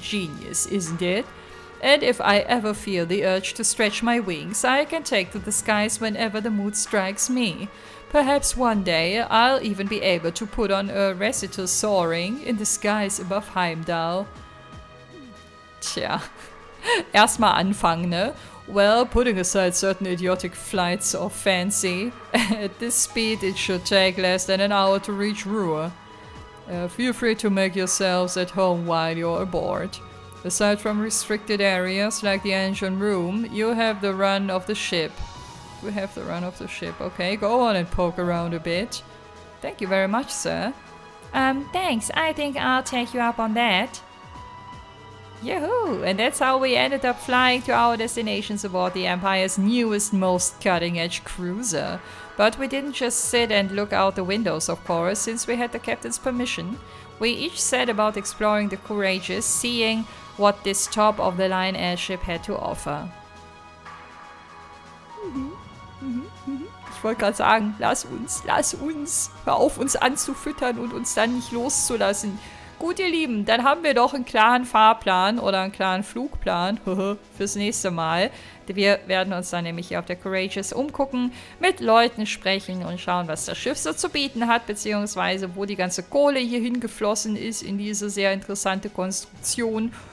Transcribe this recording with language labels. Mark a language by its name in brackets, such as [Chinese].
[English] Genius, isn't it? And if I ever feel the urge to stretch my wings, I can take to the skies whenever the mood strikes me. Perhaps one day I'll even be able to put on a recital soaring in the skies above Heimdall. [German] Tja, erstmal anfangen, ne? [English] Well, putting aside certain idiotic flights of fancy, at this speed it should take less than an hour to reach Ruhr. Feel free to make yourselves at home while you're aboard. Aside from restricted areas like the engine room, you have the run of the ship. We have the run of the ship. Okay, go on and poke around a bit. Thank you very much, sir. Thanks. I think I'll take you up on that. Yahoo! And that's how we ended up flying to our destinations aboard the Empire's newest, most cutting-edge cruiser. But we didn't just sit and look out the windows, of course, since we had the captain's permission. We each set about exploring the Courageous, seeing what this top-of-the-line airship had to offer. [German] Ich wollte gerade sagen, lass uns, hör auf uns anzufüttern und uns dann nicht loszulassen. Gut, ihr Lieben, dann haben wir doch einen klaren Fahrplan oder einen klaren Flugplan fürs nächste Mal. Wir werden uns dann nämlich hier auf der Courageous umgucken, mit Leuten sprechen und schauen, was das Schiff so zu bieten hat, beziehungsweise wo die ganze Kohle hier hingeflossen ist in diese sehr interessante Konstruktion.